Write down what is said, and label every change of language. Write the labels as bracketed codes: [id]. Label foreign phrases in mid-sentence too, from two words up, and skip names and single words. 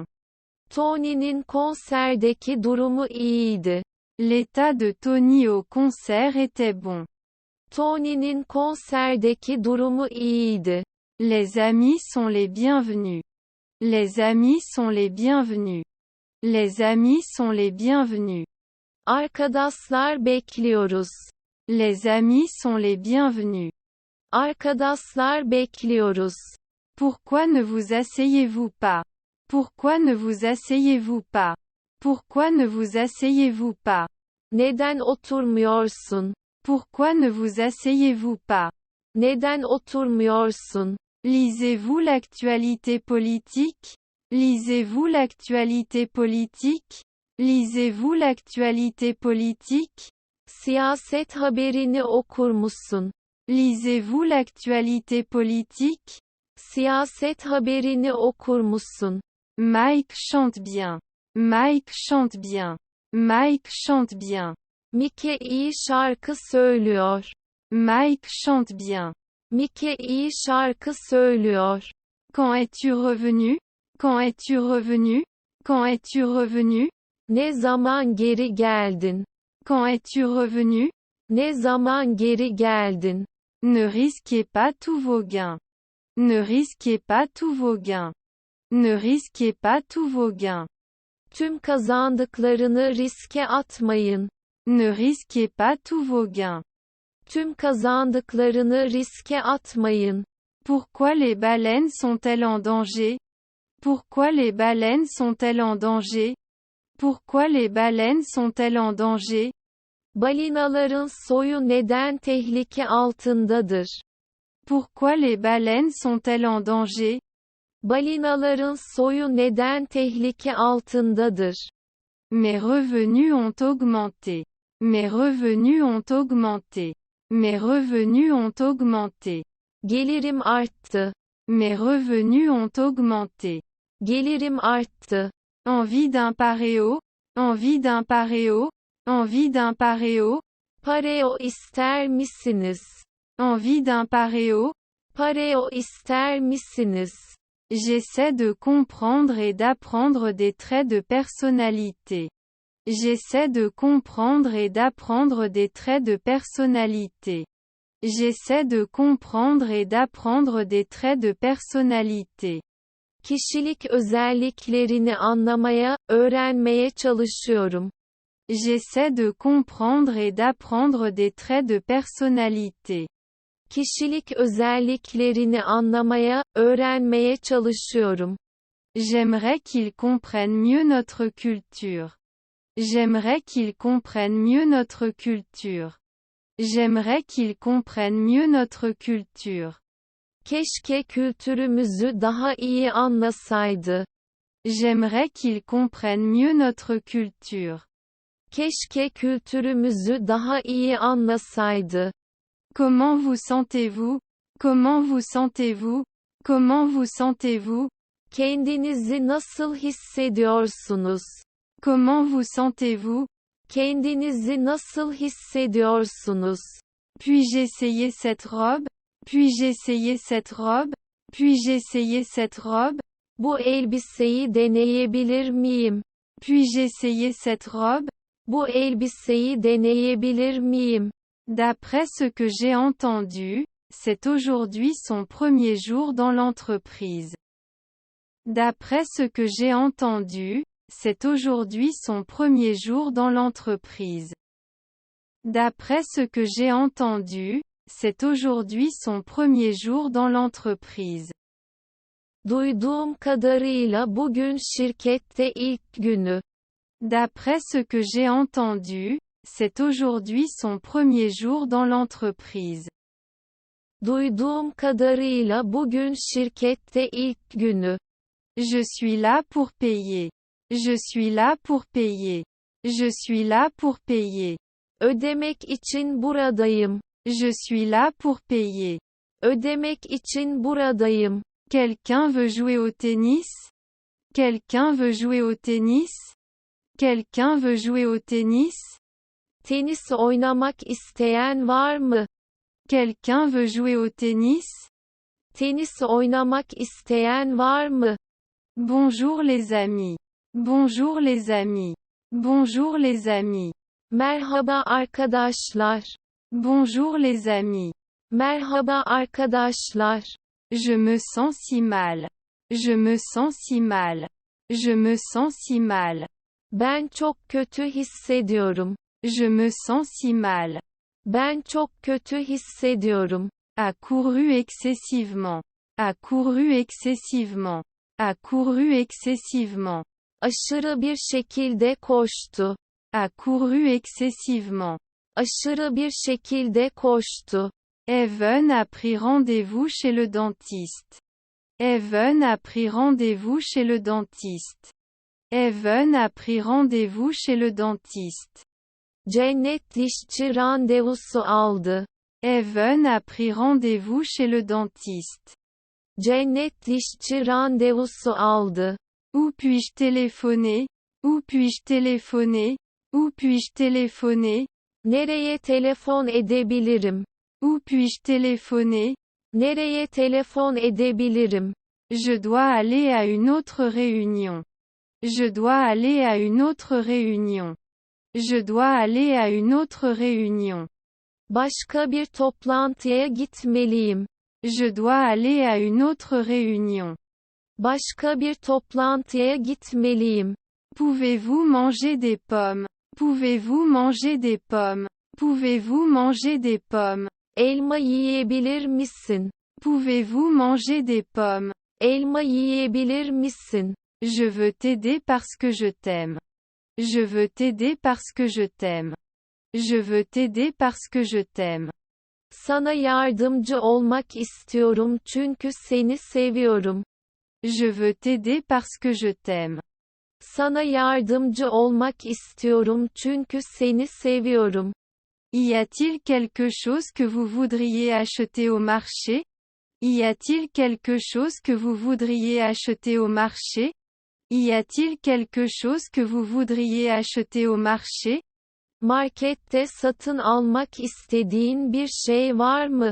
[tr] Tony'nin konserdeki durumu iyiydi. [fr] L'état de Tony au concert était bon. [tr] Tony'nin konserdeki durumu iyiydi. [fr] Les amis sont les bienvenus. Les amis sont les bienvenus. Les amis sont les bienvenus. [tr] Arkadaşlar bekliyoruz. [fr] Les amis sont les bienvenus. [tr] Arkadaşlar bekliyoruz. [fr] Pourquoi ne vous asseyez-vous pas? Pourquoi ne vous asseyez-vous pas? Pourquoi ne vous asseyez-vous pas? [tr] Neden oturmuyorsun? [fr] Pourquoi ne vous asseyez-vous pas? [tr] Neden oturmuyorsun? [fr] Lisez-vous l'actualité politique? Lisez-vous l'actualité politique? Lisez-vous l'actualité politique? [tr] Siyaset haberini okur musun? [fr] Lisez-vous l'actualité politique? [tr] Siyaset haberini okur musun? [fr] Mike chante bien. Mike chante bien. Mike chante bien. [tr] Mike iyi şarkı söylüyor. [fr] Mike chante bien. [tr] Mike iyi şarkı söylüyor. [fr] Quand es-tu revenu? Quand es-tu revenu? Quand es-tu revenu? [tr] Ne zaman geri geldin? [fr] Quand es-tu revenu? [tr] Ne zaman geri geldin? [fr] Ne risquez pas tous vos gains. Ne risquez pas tous vos gains. Ne risquez pas tous vos gains. [tr] Tüm kazandıklarını riske atmayın. [fr] Ne risquez pas tous vos gains. [tr] Tüm kazandıklarını riske atmayın. [fr] Pourquoi les baleines sont-elles en danger? Pourquoi les baleines sont-elles en danger? Pourquoi les baleines sont-elles en danger? [tr] Balinaların soyu neden tehlike altındadır? [fr] Pourquoi les baleines sont-elles en danger? [tr] Balinaların soyu neden tehlike altındadır? [fr] Mes revenus ont augmenté. Mes revenus ont augmenté. Mes revenus ont augmenté. [tr] Gelirim arttı. [fr] Mes revenus ont augmenté. [tr] Gelirim arttı. [fr] Envie d'un pareo? Envie d'un pareo? Envie d'un pareo? [tr] Pareo ister misiniz? [fr] Envie d'un pareo? [tr] Pareo ister misiniz? [fr] J'essaie de comprendre et d'apprendre des traits de personnalité. J'essaie de comprendre et d'apprendre des traits de personnalité. J'essaie de comprendre et d'apprendre des traits de personnalité. [tr] Kişilik özelliklerini anlamaya, öğrenmeye çalışıyorum. [fr] J'essaie de comprendre et d'apprendre des traits de personnalité. [tr] Kişilik özelliklerini anlamaya, öğrenmeye çalışıyorum. [fr] J'aimerais qu'ils comprennent mieux notre culture. J'aimerais qu'ils comprennent mieux notre culture. J'aimerais qu'ils comprennent mieux notre culture. [tr] Keşke kültürümüzü daha iyi anlasaydı. [fr] J'aimerais qu'ils comprennent mieux notre culture. [tr] Keşke kültürümüzü daha iyi anlasaydı. [fr] Comment vous sentez-vous? Comment vous sentez-vous? Comment vous sentez-vous? [tr] Kendinizi nasıl hissediyorsunuz? [fr] Comment vous sentez-vous? [tr] Kendinizi nasıl hissediyorsunuz? [fr] Puis-je essayer cette robe? Puis-je essayer cette robe? Puis-je essayer cette robe? [tr] Bu elbiseyi deneyebilir miyim? [fr] Puis-je essayer cette robe? [tr] Bu elbiseyi deneyebilir miyim? [fr] D'après ce que j'ai entendu, c'est aujourd'hui son premier jour dans l'entreprise. D'après ce que j'ai entendu, c'est aujourd'hui son premier jour dans l'entreprise. D'après ce que j'ai entendu, c'est aujourd'hui son premier jour dans l'entreprise. [tr] Duyduğum kadarıyla bugün şirkette ilk günü. [fr] D'après ce que j'ai entendu, c'est aujourd'hui son premier jour dans l'entreprise. [tr] Duyduğum kadarıyla bugün şirkette ilk günü. [fr] Je suis là pour payer. Je suis là pour payer. Je suis là pour payer. [tr] Ödemek için buradayım. [fr] Je suis là pour payer. [tr] Ödemek için buradayım. [fr] Quelqu'un veut jouer au tennis? Quelqu'un veut jouer au tennis? Quelqu'un veut jouer au tennis? [tr] Tenis oynamak isteyen var mı? [fr] Quelqu'un veut jouer au tennis? [tr] Tenis oynamak isteyen var mı? [fr] Bonjour les amis. Bonjour les amis. Bonjour les amis. [tr] Merhaba arkadaşlar. [fr] Bonjour les amis. [tr] Merhaba arkadaşlar. [fr] Je me sens si mal. Je me sens si mal. Je me sens si mal. [tr] Ben çok kötü hissediyorum. [fr] Je me sens si mal. [tr] Ben çok kötü hissediyorum. [fr] A couru excessivement. A couru excessivement. A couru excessivement. [tr] Aşırı bir şekilde koştu. [fr] A couru excessivement. [tr] Aşırı bir şekilde koştu. [fr] Evan a pris rendez-vous chez le dentiste. Evan a pris rendez-vous chez le dentiste. Evan a pris rendez-vous chez le dentiste. [tr] Cennet dişçi randevusu aldı. [fr] Evan a pris rendez-vous chez le dentiste. [tr] Cennet dişçi randevusu aldı. [fr] Où puis-je téléphoner? Où puis-je téléphoner? Où puis-je téléphoner? [tr] Nereye telefon edebilirim? [fr] Où puis-je téléphoner? [tr] Nereye telefon edebilirim? [fr] Je dois aller à une autre réunion. Je dois aller à une autre réunion. Je dois aller à une autre réunion. [tr] Başka bir toplantıya gitmeliyim. [fr] Je dois aller à une autre réunion. [tr] Başka bir toplantıya gitmeliyim. [fr] Pouvez-vous manger des pommes? Pouvez-vous manger des pommes? Pouvez-vous manger des pommes? [tr] Elma yiyebilir misin? [fr] Pouvez-vous manger des pommes? [tr] Elma yiyebilir misin? [fr] Je veux t'aider parce que je t'aime. Je veux t'aider parce que je t'aime. Je veux t'aider parce que je t'aime. [tr] Sana yardımcı olmak istiyorum çünkü seni seviyorum. [fr] Je veux t'aider parce que je t'aime. [tr] Sana yardımcı olmak istiyorum çünkü seni seviyorum. [fr] Y a-t-il quelque chose que vous voudriez acheter au marché? Y a-t-il quelque chose que vous voudriez acheter au marché? Y a-t-il quelque chose que vous voudriez acheter au marché? [tr] Markette satın almak istediğin bir şey var mı?